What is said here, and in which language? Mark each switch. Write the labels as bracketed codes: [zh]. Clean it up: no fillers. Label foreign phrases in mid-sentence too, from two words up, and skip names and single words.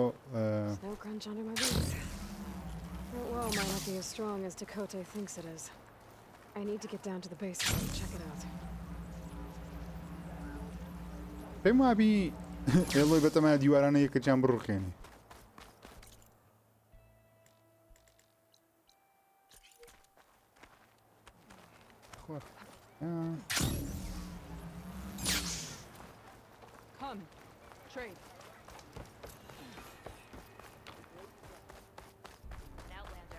[en] Snow crunch under my boots. That wall might not be as strong as Dakota thinks it is. I need to get down to the basement and check it out. [ckb] پێم وابی ئێڵۆی بەتەمای دیوارانە یەکەجیان بڕوخێنی [en] Come, trade. An outlander.